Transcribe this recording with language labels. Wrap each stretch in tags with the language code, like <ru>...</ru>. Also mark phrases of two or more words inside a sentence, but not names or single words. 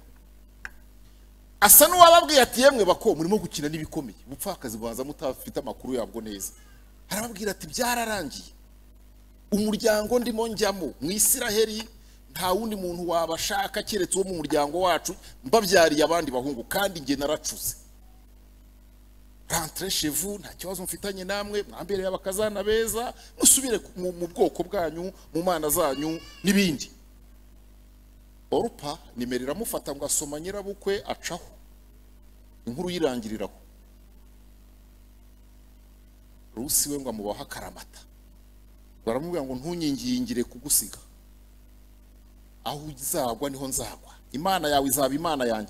<rw>Asa n'uwababwiye ati yemwe bako murimo gukina n'ibikomeye, ubupfakazi bubanza mutafite amakuru yabwo neza. Arababwira ati byararangiye, umuryango ndimo njyamo mu Isiraheli nta wundi muntu wabashaka keretse uwo mu muryango wacu, mbabyariye abandi bahungu kandi nge naracuze.</rw> <fr>Rentrez chez vous,</fr> <rw>nta kibazo mfitanye namwe, mwambereye abakazana beza, musubire mu bwoko bwanyu, mu mana zanyu n'ibindi. Orupa nimerera mufata ngo asoma nyirabukwe acaho, inkuru yirangiriraho. Rusi we ngo amubaha akaramata, baramubwira ngo ntunyingingire kugusiga, aho uzagwa niho nzagwa, Imana yawe izaba Imana yanjye.</rw>